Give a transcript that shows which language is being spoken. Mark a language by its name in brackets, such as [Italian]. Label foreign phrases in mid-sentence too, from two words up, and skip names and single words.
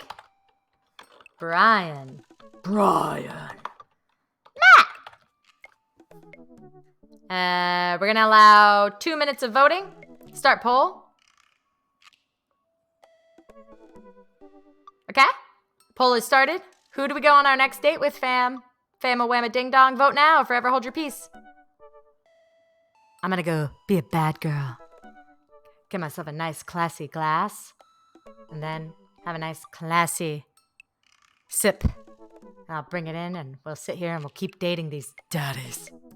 [English] Brian. Matt. We're going to allow 2 minutes of voting. Start poll. Okay. Poll is started. Who do we go on our next date with, fam? Fama whamma ding dong. Vote now or forever hold your peace. I'm going to go be a bad girl. Get myself a nice classy glass. And then have a nice classy sip. I'll bring it in and we'll sit here and we'll keep dating these daddies.